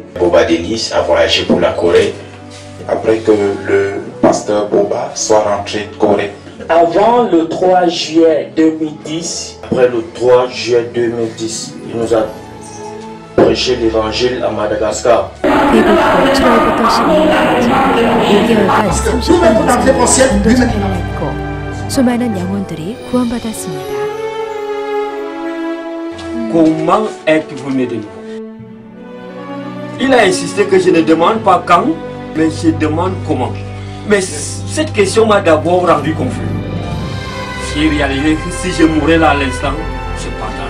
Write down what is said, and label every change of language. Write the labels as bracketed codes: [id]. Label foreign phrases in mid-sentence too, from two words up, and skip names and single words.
[fr] Boba Denis a voyagé pour la Corée. Après que le pasteur Boba soit rentré de Corée. avant le 3 juillet 2010, Après le 3 juillet 2010, il nous a prêché l'évangile à Madagascar. [ko] 그리고 7월부터 12월까지 6개월간 30번 이상 전도전을 했고 수많은 영혼들이 구원받았습니다. [fr] Comment êtes-vous né de nouveau? Il a insisté que je ne demande pas quand, mais je demande comment. Mais cette question m'a d'abord rendu confus. J'ai réalisé que si je mourais là à l'instant, je pardonne.